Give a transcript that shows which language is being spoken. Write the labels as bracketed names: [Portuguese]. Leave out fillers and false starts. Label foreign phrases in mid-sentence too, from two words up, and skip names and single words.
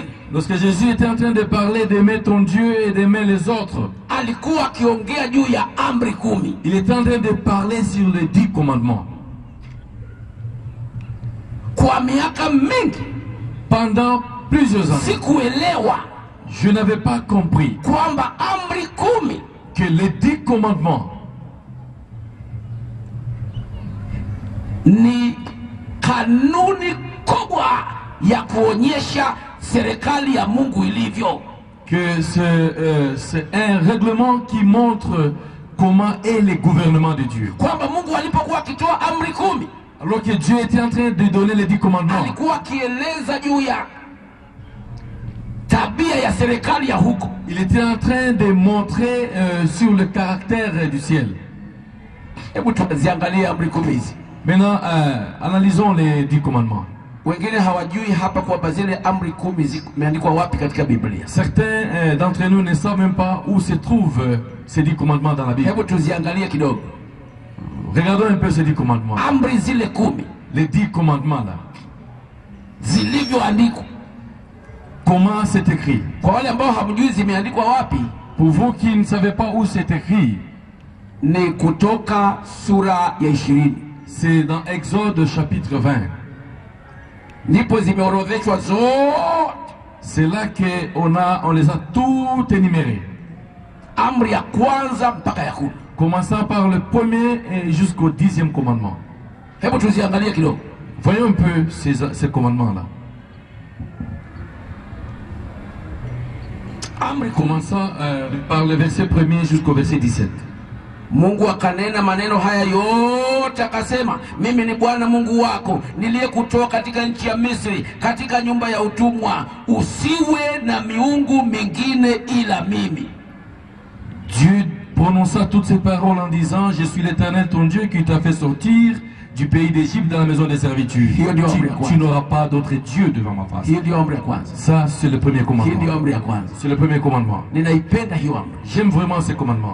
[French] Lorsque Jésus était en train de parler d'aimer ton Dieu et d'aimer les autres, [Swahili] alikuwa akiongea juu ya amri 10. [French] Il était en train de parler sur les 10 commandements. [Swahili] Kwa miaka mingi, [French] pendant plusieurs années, [Swahili] sikuelewa, [French] je n'avais pas compris [Swahili] kwamba amri 10 [French] que les 10 commandements [Swahili] ni kanuni kubwa ya kuonyesha serikali ya Mungu ilivyo. [French] Que c'est un règlement qui montre comment est le gouvernement de Dieu. [Swahili] Kwamba Mungu alipokuwa akitoa amri 10, [French] alors que Dieu était en train de donner les 10 commandements, [Swahili] alikuwa akieleza juu ya tabia ya serikali ya huko. [French] Il était en train de montrer sur le caractère du ciel. [Swahili] Hebu tuziangalie amri 10 hizi. [French] Maintenant, analysons les 10 commandements. [Swahili] Wengine hawajui hapa kwa zile amri 10 zimeandikwa wapi katika Biblia. [French] Certains d'entre nous ne savent même pas où se trouvent ces 10 commandements dans la Bible. [Swahili] Hebu tuziangalie kidogo. [French] Regardons un peu ces 10 commandements. [Swahili] Amri zile 10. [French] Les 10 commandements là. [Swahili] Zilivyoandikwa. [French] Comment c'est écrit? [Swahili] Kwa wale ambao hamjui zimeandikwa wapi? [French] Pour vous qui ne savez pas où c'est écrit, [Swahili] ni Kutoka sura ya 20. [French] C'est dans Exode chapitre 20. [Swahili] Ndipo zimeorodheshwa zote. [French] C'est là qu'on les a toutes énumérées. [Swahili] amri ya kwanza mpaka ya 10. [French] Commençant par le premier et jusqu'au 10e commandement. [Swahili] Hebu tuziangalie kidogo. [French] Voyons un peu ces commandements-là. Commençant par le verset 1er jusqu'au verset 17. [Swahili] Mungu akanena maneno haya yote akasema, mimi ni Bwana Mungu wako niliyekutoa katika nchi ya Misri, katika nyumba ya utumwa. Usiwe na miungu mingine ila mimi. [French] Dieu prononça toutes ces paroles en disant, je suis l'Éternel ton Dieu qui t'a fait sortir du pays d'Égypte dans la maison des servitudes. Tu n'auras pas d'autre Dieu devant ma face. Ça, c'est le premier commandement. C'est le premier commandement. J'aime vraiment ces commandements.